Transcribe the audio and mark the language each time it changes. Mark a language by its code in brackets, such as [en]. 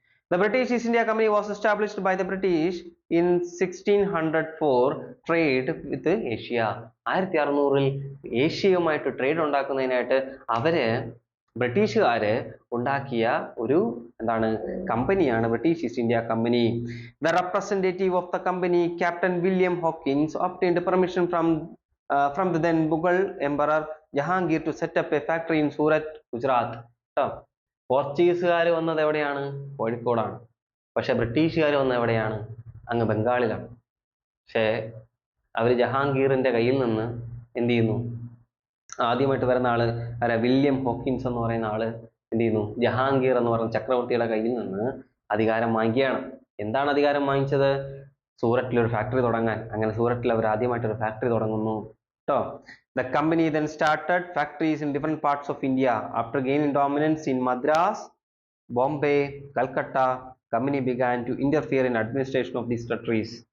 [en] The British East India Company was established by the British in 1600 for trade with Asia. [ml] 1600 ഏഷ്യയുമായിട്ട് trade ഉണ്ടാക്കുന്നതിനായിട്ട് അവര് ബ്രിട്ടീഷുകാര് ഉണ്ടാക്കിയ ഒരു കമ്പനിയാണ് British east India company. [en] The representative of the company, Captain William Hawkins, obtained permission from the then Mughal Emperor Jahangir to set up a factory in Surat, Gujarat. [ml] പോർച്ചുഗീസുകാർ വന്നത് എവിടെയാണ്? കോഴിക്കോടാണ്. പക്ഷെ ബ്രിട്ടീഷുകാർ വന്നത് എവിടെയാണ്? അങ്ങ് ബംഗാളിലാണ്. പക്ഷേ അവര് ജഹാംഗീറിന്റെ കയ്യിൽ നിന്ന് എന്ത് ചെയ്യുന്നു? ആദ്യമായിട്ട് വരുന്ന ആള് വില്യം ഹോക്കിൻസ് എന്ന് പറയുന്ന ആള് എന്ത് ചെയ്യുന്നു? ജഹാംഗീർ എന്ന് പറയുന്ന ചക്രവർത്തിയുടെ കയ്യിൽ നിന്ന് അധികാരം വാങ്ങിക്കുകയാണ്. എന്താണ് അധികാരം വാങ്ങിച്ചത്? സൂററ്റിൽ ഒരു ഫാക്ടറി തുടങ്ങാൻ. അങ്ങനെ സൂററ്റിൽ അവർ ആദ്യമായിട്ട് ഒരു ഫാക്ടറി തുടങ്ങുന്നു കേട്ടോ. [en] The company then started factories in different parts of India. After gaining dominance in Madras, Bombay, Calcutta, company began to interfere in administration of these territories.